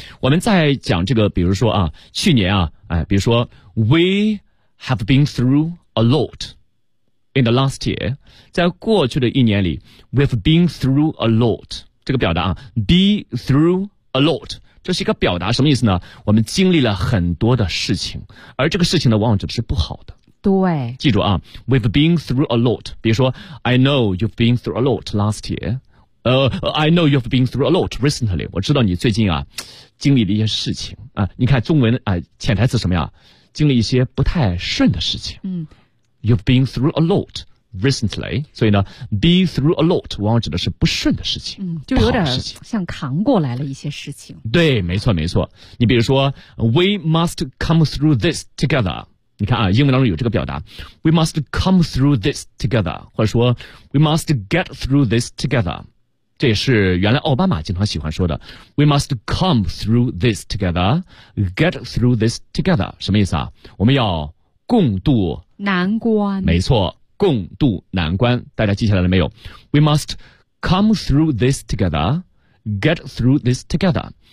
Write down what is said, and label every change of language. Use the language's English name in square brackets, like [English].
[Chinese] 我们再讲这个，比如说啊，去年啊，比如说 [English] we have been through a lot in the last year， [Chinese] 在过去的一年里 [English] we have been through a lot， [Chinese] 这个表达啊 [English] be through a lot， [Chinese] 这是一个表达，什么意思呢？我们经历了很多的事情，而这个事情呢，往往指的是不好的。对，记住啊， [English] we've been through a lot， [Chinese] 比如说 [English] I know you've been through a lot last year。 I know you've been through a lot recently。 [Chinese] 我知道你最近啊经历了一些事情啊，你看中文啊潜台词什么呀，经历一些不太顺的事情。 [English] You've been through a lot recently， [Chinese] 所以呢 [English] be through a lot [Chinese] 往往指的是不顺的事情，就有点像扛过来了一些事情。对，没错，你比如说 [English] we must come through this together， [Chinese] 你看啊，英文当中有这个表达 [English] we must come through this together， [Chinese] 或者说 [English] we must get through this together， [Chinese] 这也是原来奥巴马经常喜欢说的 [English] We must come through this together， get through this together， [Chinese] 什么意思啊？我们要共度难关。没错，共度难关，大家记下来了没有？ [English] We must come through this together， get through this together。